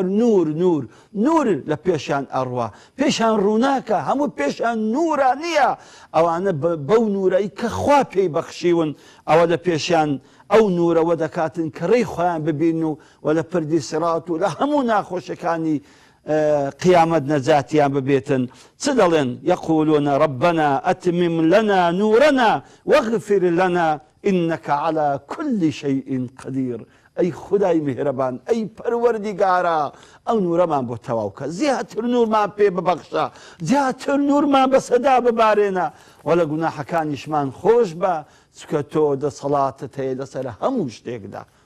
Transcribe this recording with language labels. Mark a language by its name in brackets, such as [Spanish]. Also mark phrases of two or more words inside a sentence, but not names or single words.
[Central Kurdish] نور نور نور لە پێشیان ئەڕوا، پێشیان ڕووناکە، هەموو پێشیان نورانیە. ئەوانە بەو نورەی کە خوا پێی بەخشیون ئەوە لە پێشیان ئەو نورەوە دەکاتن کە ڕێی خۆیان ببین و لە پردی سیرات و لە هەموو ناخۆشەکانی قیامەت نەجاتیان ببێتن. چ دەڵێن؟ [Arabic] یەقولون ربنا ئەتمم لنا نورنا واغفر لنا إنك على كل شيء قدير. [Central Kurdish] ئەی خودای میهرەبان، ئەی پەروەردیگارە، ئەو نورەمان بۆ تەواوکە، زیاتر نورمان پێ ببەخشە، زیاتر نورمان بەسەدا ببارێنە و لە گوناحەکانیشمان خۆش بە، چکە تۆ دەسەڵاتت هەیە لەسەر هەموو شتێکدا.